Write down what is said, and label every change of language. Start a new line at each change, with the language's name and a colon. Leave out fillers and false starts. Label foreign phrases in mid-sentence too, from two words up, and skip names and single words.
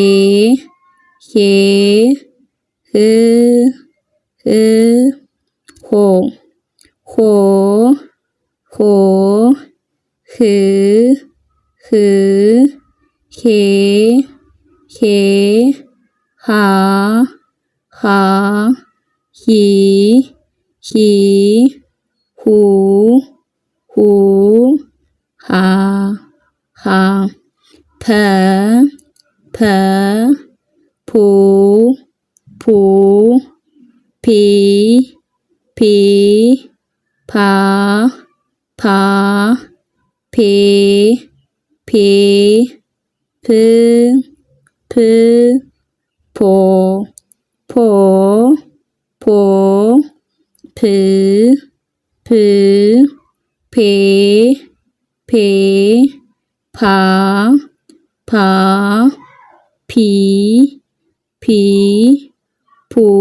Amharic: ህ ሆ ህ ሄ ሃ ሂ ሁ ሃ ፐ ፑ ፒ ፓ ፔ ፕ ፖ ፕ ፔ ፓ ፒ ፑ